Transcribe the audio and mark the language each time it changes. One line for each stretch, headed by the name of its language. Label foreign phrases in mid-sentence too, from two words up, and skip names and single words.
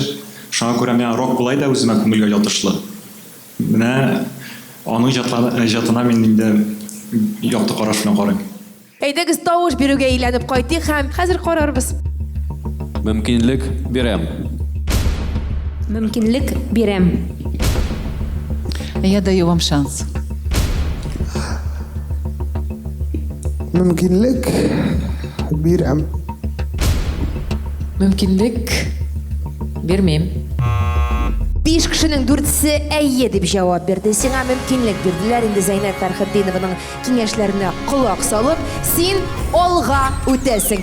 Tatar: Шуңа күрә миңа рок булай да үземә күңелгә ятышлы. Менә аның җатына мин инде якты караш белән карыйм. Әйдәгез тавыш бирүгә әйләнеп кайтыйк һәм хәзер карарбыз. Мөмкинлек бирәм. Мөмкинлек бирәм.
Russian: Я даю вам шанс.
Tatar: Мөмкинлек бирәм. Мөмкинлек бирмим. 5 кешенең 4-се әйе дип җавап бирде. Сиңа мөмкинлек бирделәр инде Зәйнәп Фәрхетдинованың киңәшләренә колак салып, син алга үтәсең.